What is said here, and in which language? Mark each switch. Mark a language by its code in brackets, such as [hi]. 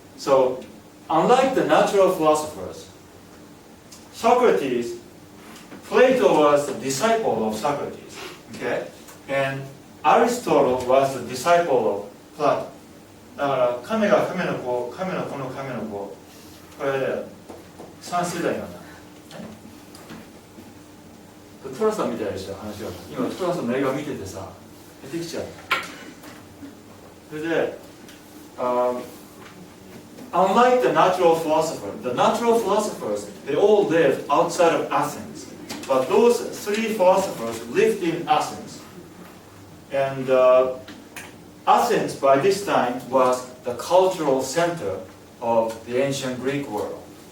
[en] So, unlike the natural philosophers, Socrates, Plato was the disciple of Socrates, okay? And Aristotle was the disciple of Plato. [ja] だから亀が亀の子、亀の子の亀の子、これ3世代なんだ。トラさんみたいでした話が。今トラさんの映画見ててさ、出てきちゃう。 [en] それで、unlike the natural philosophers, they all lived outside of Athens. But those three philosophers lived in Athens. And Athens, by this time, was the cultural center of the ancient Greek world.